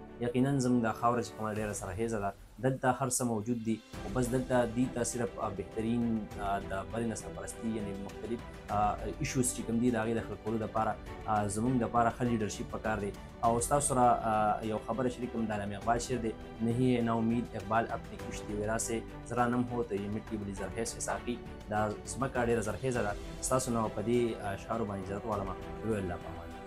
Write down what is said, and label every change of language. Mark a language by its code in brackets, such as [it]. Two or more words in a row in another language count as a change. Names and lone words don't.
[ps] یقینا زموږ د خاوره چې کومه ډېره سرخیزه ده، دلته هر څه موجود دي، خو بس دلته دوی ته صرف بهترین د بلې نه سرپرستي یعنې مختلف ایشوز چې کوم دي د هغې د حل کولو دپاره زموږ دپاره ښه لیډرشپ پکار دی. او ستاسو سره یو خبره شریکم د علامه اقبال شعر دی، [ur] نہیں ہے نا امید اقبال اپنی کشتی ویرا سے، ذرا نم ہو تو یہ مٹی بلی زرخیز سے ساقي. [ps] دا ځمکه ډېره زرخیزه ده، ستاسو نه په دې اشعارو باندې اجازت غواړم. لوی الله په امان.